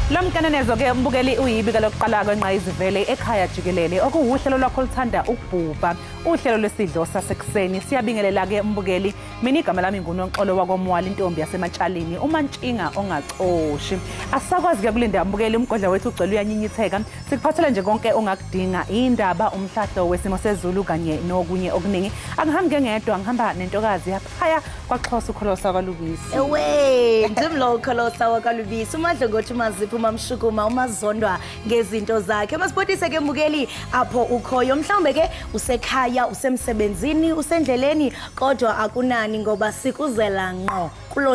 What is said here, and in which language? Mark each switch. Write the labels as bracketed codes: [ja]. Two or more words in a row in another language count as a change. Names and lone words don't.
[zu] Inkanenezo ke mbukeli uyibika lokuqala kwenqayizivele ekhaya Jikelele okuwuhlelo lwakho luthanda ukubhuba uhlelo lwesidlo sasekuseni siyabingelela ke mbukeli mina igama lami nguNonxolo wakomwala intombi yasematshalini umantshinga ongacoshi asakwazi ke kulinda mbukeli umgodla wethu ugcwele uyanyinyitheka sikuphathela nje konke ongakudinga indaba umhlahlo wesimo sezulu kanye nokunye okuningi angihambi ngedwa ngihamba nentokazi yaphaya kwaXhosa ukholosa kwaLubisi [xh] ewe ndimlo ukholosa wakwaLubisi umadlo ngothi maziphi umamshukuma umazondwa ngezinto zakhe masibotise ke mbukeli apho ukhoyo mhlawumbe ke usekhaya usemsebenzini usendleleni kodwa akunani ngoba sikuzela ngqo kulo